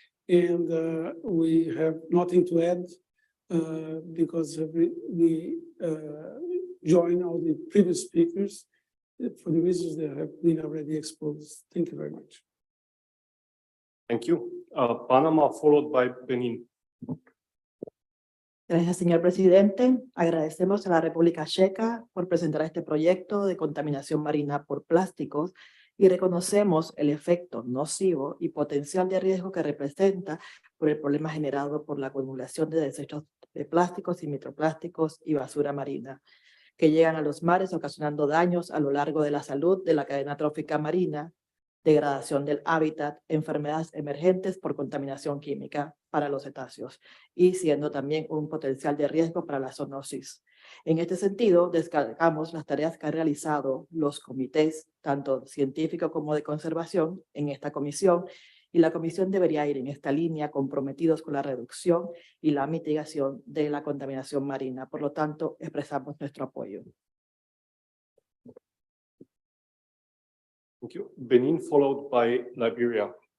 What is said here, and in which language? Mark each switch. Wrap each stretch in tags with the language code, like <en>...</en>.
<en>And we have nothing to add because we join all the previous speakers for the reasons that have been already exposed. Thank you very much. Thank you. Panama, followed by Benin.</en> <es>Gracias, señor presidente. Agradecemos a la República Checa por presentar este proyecto de contaminación marina por plásticos y reconocemos el efecto nocivo y potencial de riesgo que representa por el problema generado por la acumulación de desechos de plásticos y microplásticos y basura marina, que llegan a los mares ocasionando daños a lo largo de la salud de la cadena trófica marina, degradación del hábitat, enfermedades emergentes por contaminación química para los cetáceos y siendo también un potencial de riesgo para la zoonosis. En este sentido, destacamos las tareas que han realizado los comités, tanto científicos como de conservación, en esta comisión, y la comisión debería ir en esta línea comprometidos con la reducción y la mitigación de la contaminación marina. Por lo tanto, expresamos nuestro apoyo.</es> <en>Thank you. Benin followed by Liberia.</en>